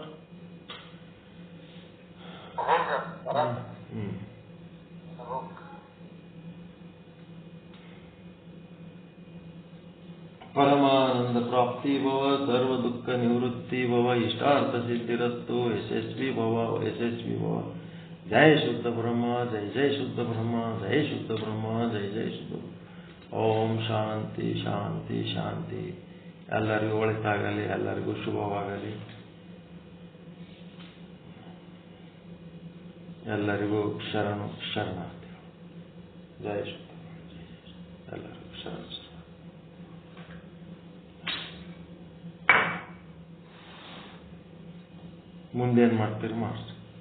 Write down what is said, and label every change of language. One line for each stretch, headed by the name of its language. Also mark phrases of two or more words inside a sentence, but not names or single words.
Sanskrit: ಪರಮಾನಂದ ಪ್ರಾಪ್ತಿ ಭವ, ಸರ್ವ ದುಃಖ ನಿವೃತ್ತಿ ಭವ, ಇಷ್ಟಾರ್ಥ ಸಿದ್ಧಿರಸ್ತು, ಯಶಸ್ವಿ ಭವ, ಯಶಸ್ವಿ ಭವ. ಜಯ ಶುದ್ಧ ಬ್ರಹ್ಮ, ಜಯ ಜಯ ಶುದ್ಧ ಬ್ರಹ್ಮ, ಜಯ ಶುದ್ಧ ಬ್ರಹ್ಮ, ಜಯ ಜಯ ಶುದ್ಧ. ಓಂ ಶಾಂತಿ ಶಾಂತಿ ಶಾಂತಿ.
Kannada: ಎಲ್ಲರಿಗೂ ಒಳಿತಾಗಲಿ, ಎಲ್ಲರಿಗೂ ಶುಭವಾಗಲಿ, ಎಲ್ಲರಿಗೂ ಶರಣು ಶರಣಾರ್ಥಿ.
Sanskrit: ಜಯ ಶುದ್ಧ,
Kannada: ಎಲ್ಲರಿಗೂ ಶರಣು ಶರಣ. ಮುಂದೇನು ಮಾಡ್ತೀರಿ ಮಾಡ್ತೀರಿ.